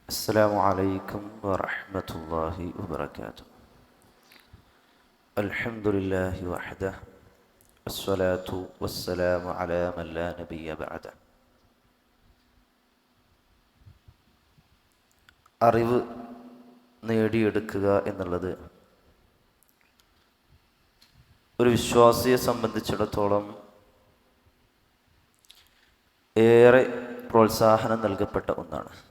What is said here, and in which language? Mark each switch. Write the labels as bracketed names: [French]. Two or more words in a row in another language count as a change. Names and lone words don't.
[Arabic] السلام عليكم ورحمة الله وبركاته. الحمد لله وحده والصلاة والسلام على من لا نبي بعده. [Malayalam] അറിവ് നേടിയെടുക്കുക എന്നുള്ളത് ഒരു വിശ്വാസിയെ സംബന്ധിച്ചിടത്തോളം ഏറെ പ്രോത്സാഹനം നൽകപ്പെട്ട ഒന്നാണ്.